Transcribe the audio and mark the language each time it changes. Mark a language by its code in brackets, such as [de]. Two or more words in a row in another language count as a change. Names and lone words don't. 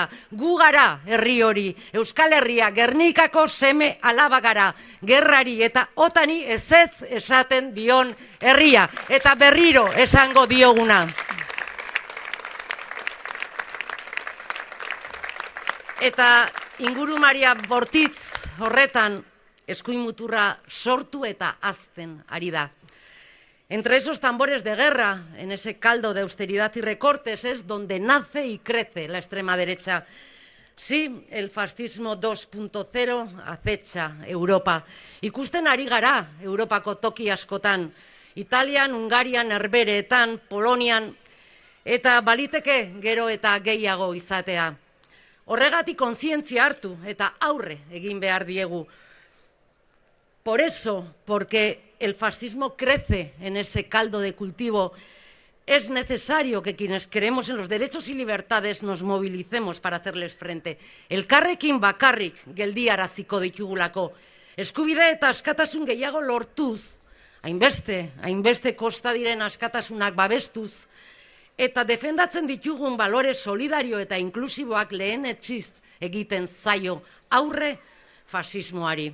[eu] Gu gara herri hori, Euskal Herria, Gernikako seme alaba gara, gerrari eta otani ezetz esaten dion herria. Eta berriro esango dioguna. Eta ingurumaria bortitz horretan eskuin muturra sortu eta hazten ari da. [es] Entre esos tambores de guerra, en ese caldo de austeridad y recortes, es donde nace y crece la extrema derecha. Sí, el fascismo 2.0 acecha Europa. [eu] Ikusten ari gara Europako toki askotan, Italian, Hungarian, Herbereetan, Polonian, eta baliteke gero eta gehiago izatea. Horregatik kontzientzia hartu eta aurre egin behar diegu. [es] Por eso, porque el fascismo crece en ese caldo de cultivo, es necesario que quienes creemos en los derechos y libertades nos movilicemos para hacerles frente. [eu] Elkarrekin bakarrik geldiaraziko ditugulako. Eskubide eta askatasun gehiago lortuz, hainbeste kosta diren askatasunak babestuz, eta defendatzen ditugun balore solidario eta inklusiboak lehenetsiz egiten zaio aurre fasismoari.